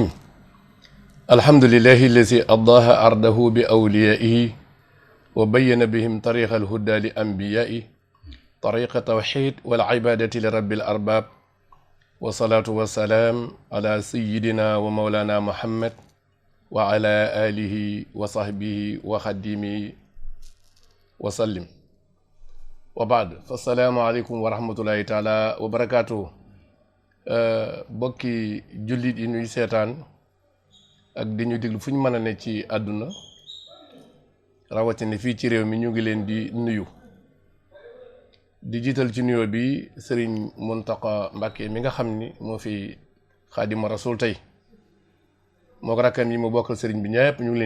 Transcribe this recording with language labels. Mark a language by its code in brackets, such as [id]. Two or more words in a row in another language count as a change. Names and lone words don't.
[ar] الحمد لله الذي أضاء أرضه بأوليائه وبين بهم طريق الهدى لأنبيائه طريق التوحيد والعبادة لرب الأرباب والصلاة والسلام على سيدنا ومولانا محمد وعلى آله وصحبه وخديمه وسلم وبعد فالسلام عليكم ورحمة الله تعالى وبركاته. [wo] bokki jullit yi ñuy seetaan ak di ñu déglu fu ñu mën a ne ci àdduna rawatina fii ci réew mi ñu ngi leen di nuyu di jiital ci nuyoo bi Serigne Mountakha Mbacké mi nga xam ni moo fi Xaadimu Rasuul tey moo ko rakkam yi mu bokkal Serigne bi ñëpp ñu ngi leen